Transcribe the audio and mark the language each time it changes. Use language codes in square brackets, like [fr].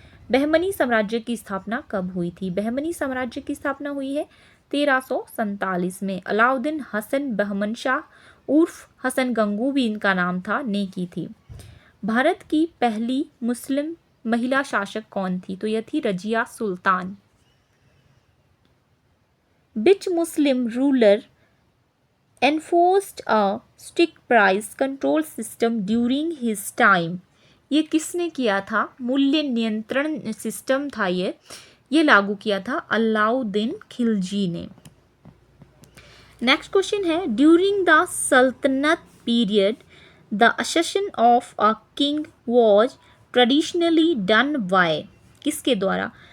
[hi] बहमनी साम्राज्य की स्थापना कब हुई थी? बहमनी साम्राज्य की स्थापना हुई है 1347 में। अलाउद्दीन हसन बहमनशाह उर्फ हसन गंगू भी इनका नाम था, ने की थी। भारत की पहली मुस्लिम महिला शासक कौन थी? तो यह थी Razia Sultan. [en] Which Muslim ruler enforced a strict price control system during his time? [hi] ये किसने किया था? मूल्य नियंत्रण सिस्टम था ये लागू किया था अलाउद्दीन खिलजी ने। [en] Next question है during the saltanat period the accession of a king was traditionally done by। [hi] किसके द्वारा?